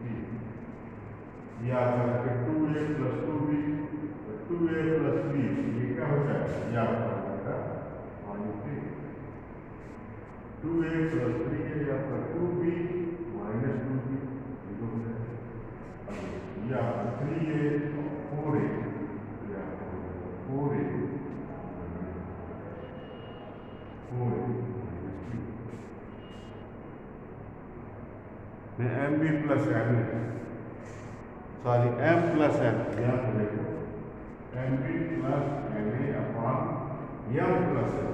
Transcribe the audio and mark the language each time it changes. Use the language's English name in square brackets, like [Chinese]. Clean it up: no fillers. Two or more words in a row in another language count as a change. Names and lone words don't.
[Hindi] या 2a प्लस 2b, 2a प्लस b, ये क्या हो जाएगा? या आपका 2a प्लस 3a या आपका 2b माइनस 2b, ये हो जाएगा। या 3a 4a, या 4a MB प्लस M, सॉरी M प्लस N, यहाँ पर देखो MB प्लस NA अपॉन M प्लस N।